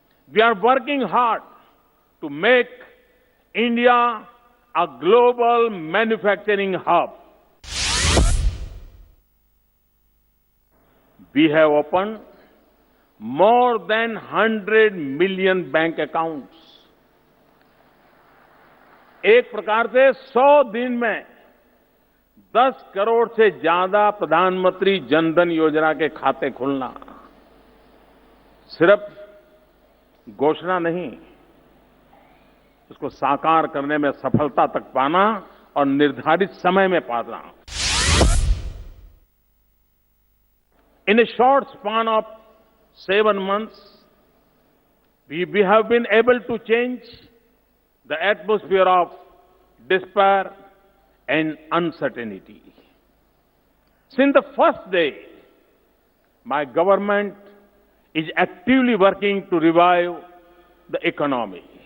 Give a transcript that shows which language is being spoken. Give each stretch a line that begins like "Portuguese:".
English: We are working hard to make India a global manufacturing hub. We have opened more than 100 million bank accounts.
Hindi: एक प्रकार से 100 दिन में 10 करोड़ से ज्यादा प्रधानमंत्री जनधन योजना के खाते खुलना सिर्फ घोषणा नहीं, उसको साकार करने में सफलता तक पाना और निर्धारित समय में पाना.
English: In a short span of 7 months, we have been able to change the atmosphere of despair and uncertainty. Since the first day, my government is actively working to revive the economy.